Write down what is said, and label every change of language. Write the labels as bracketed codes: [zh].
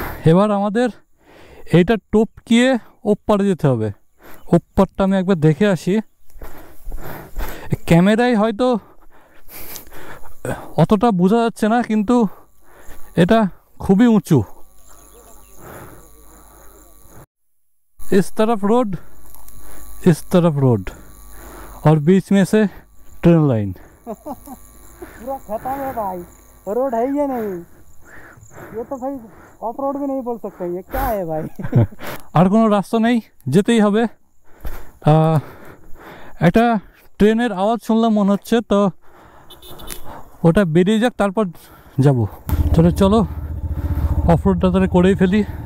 [bn] এবার আমাদের এইটা টপকিয়ে ওপারে যেতে হবে। ওপারটা আমি একবার দেখে আসি। ক্যামেরায় হয়তো অতটা বোঝা যাচ্ছে না, কিন্তু এটা খুবই উঁচু। [hi] इस तरफ रोड, इस तरफ रोड, और बीच में से ट्रेन लाइन। पूरा खत्म है भाई, रोड है ही नहीं। ये तो भाई ऑफ रोड भी नहीं बोल सकते, ये क्या है भाई। [bn] আর কোনো রাস্তা নেই, যেতেই হবে। একটা ট্রেনের আওয়াজ শুনলাম মনে হচ্ছে, তো ওটা বেরিয়ে যাক, তারপর যাব। তাহলে চলো অফ রোডটা তাহলে করেই ফেলি।